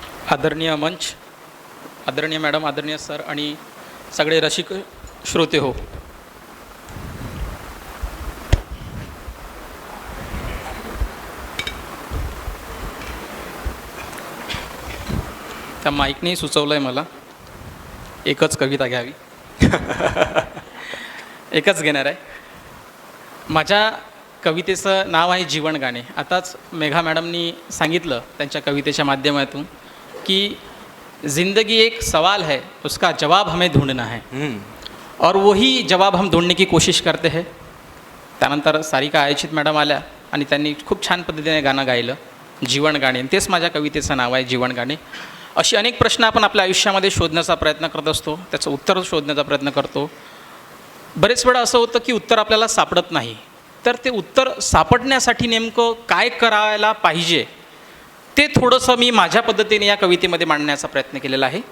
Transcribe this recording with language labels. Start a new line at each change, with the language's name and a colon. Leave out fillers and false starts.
Marathi: आदरणीय मंच, आदरणीय मॅडम, आदरणीय सर आणि सगळे रसिक श्रोते हो, त्या माईकने सुचवलं आहे मला एकच कविता घ्यावी. एकच घेणार आहे. माझ्या कवितेचं नाव आहे जीवन गाणे. आताच मेघा मॅडमनी सांगितलं त्यांच्या कवितेच्या माध्यमातून की
Hindi: जिंदगी एक सवाल है, उसका जवाब हमें ढूंढना है, और वही जवाब हम ढूंढने की कोशिश करते हैं.
Marathi: त्यानंतर सारिका आयचित मॅडम आल्या आणि त्यांनी खूप छान पद्धतीने गाणं गायलं, जीवन गाणे. तेच माझ्या कवितेचं नाव आहे, जीवन गाणे. अशी अनेक प्रश्न आपण आपल्या आयुष्यामध्ये शोधण्याचा प्रयत्न करत असतो, त्याचं उत्तर शोधण्याचा प्रयत्न करतो. बरेच वेळा असं होतं की उत्तर आपल्याला सापडत नाही. तर ते उत्तर सापडण्यासाठी नेमकं काय करायला पाहिजे ते थोडंसं मी माझ्या पद्धतीने या कवितेमध्ये मांडण्याचा प्रयत्न केलेला आहे.